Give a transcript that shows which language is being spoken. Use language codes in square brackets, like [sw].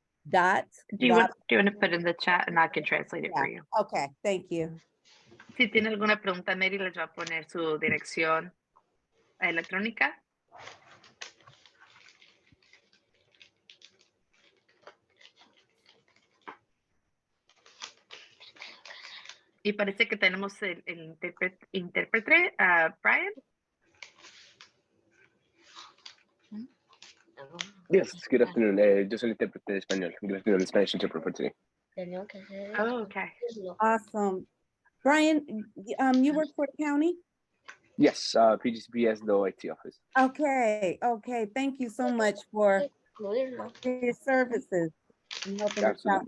[en] Do you want to put in the chat and I can translate it for you? Okay, thank you. [es] Si tiene alguna pregunta, Mary les va a poner su dirección electrónica. Y parece que tenemos el intérprete, Brian. [en] Yes, good afternoon. [es] Yo soy el intérprete de español. [en] Good afternoon, Spanish interpreter for today. Oh, okay. Awesome. Brian, you work for the county? Yes, PGCPS, the OIT office. Okay. Thank you so much for your services. And helping us out.